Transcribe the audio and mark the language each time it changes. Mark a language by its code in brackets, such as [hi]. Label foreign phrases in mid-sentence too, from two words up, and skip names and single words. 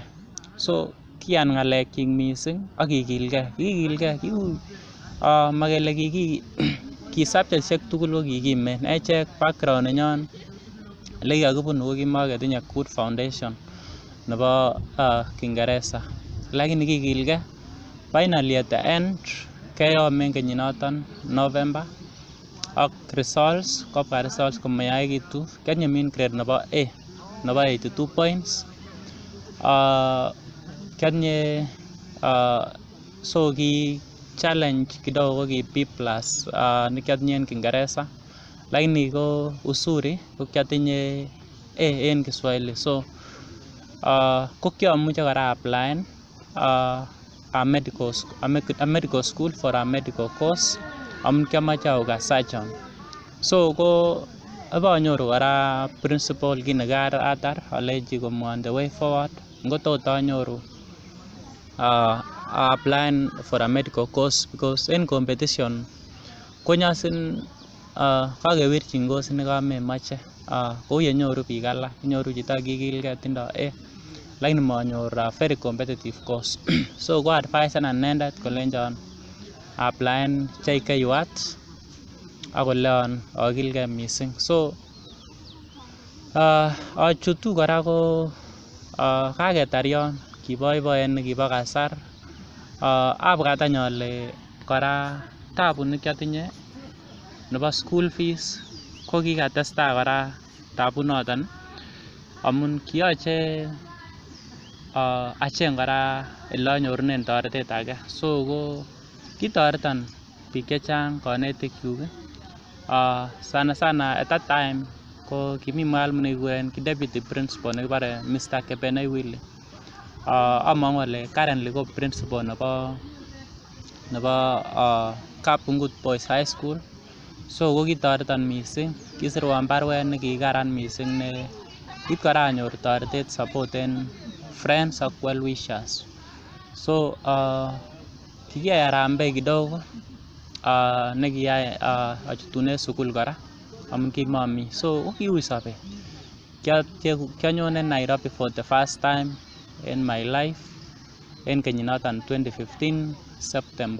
[sgc] So kiyan ng'alekchik mising ak kikilgei. Makele ki subjectishek tugul ko kikimen. Echek background nenyon ole kikakibunu ko kimaketinye [en] good foundation [sgc] nebo Kiingereza, lakini kikilgei. [en] Finally at the end [sgc] keyomen kenyinoton November ak results komayaekitu. Kianyemin grade nebo A nebo 82 points. So ki challenge kidogo ko ki B+ nekiatinye en Kiingereza, lakini ko uzuri ko kiatinye A en Kiswahili. So ko kiamuche kora applyen [en] a medical school for a medical course [sgc] amun kiamache auka surgeon. So ko abanyoru kora principal kin nekaratar alenji komwa [en] the way forward [sgc] ngotot anyoru applyen [en] for a medical course because [sgc] en competition konyasin kakewirchin course nekamemache kou yenyoru biik alak. Inyoru chito kikilgei tindo A lakini manyor [en] very competitive course. [sgc] So ko advisenan inendet kolenjon applyen JKUAT akoleon akilgei mising. So achutu kora ko kaketar yon kiboiboen nekibo kasar. Abwat any ale kora tabu nekiatinye nebo [en] school fees [sgc] ko kikatestai kora tabu noton amun kiyoche acheng kora ele anyorunen toretet age. So ko kitoreton biik chechang, kanetikchuk sana [en] at that time [sgc] ko kimi mwalimu nekikuren deputy principal nekibare Mr. Kebenei Willy. Among'u ale currently ko principal nebo Kapungut Boys High School. So ko kitoreton mising, kisirwan barwet nekikaran mising ne kit kora anyor toretet support en friends ak [en] well wishers. [sgc] So kikiyai [sw] harambee kidogo [sgc] nekiyai achutunen sukul kora amun kimami. So kiui sobet. Kianyone Nairobi [en] for the first time in my life [sgc] en kenyinoton 2015 September.